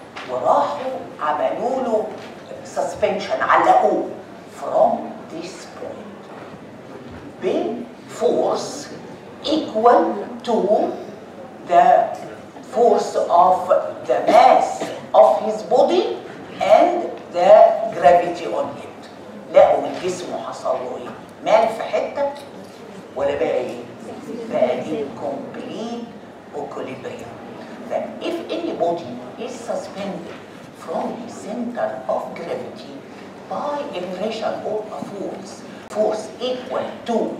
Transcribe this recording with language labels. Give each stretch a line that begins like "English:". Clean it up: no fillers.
Arabic: وراحوا عملوا له
English: suspension،
Arabic: علقوه
English: from this point بforce equal to the force of the mass of his body and the gravity on it.
Arabic: لقوا الجسم حصل له ايه؟ مال في حته ولا بقى ايه؟ بقى incomplete equilibrium.
English: That if any body is suspended from the center of gravity by a pressure or a force equal to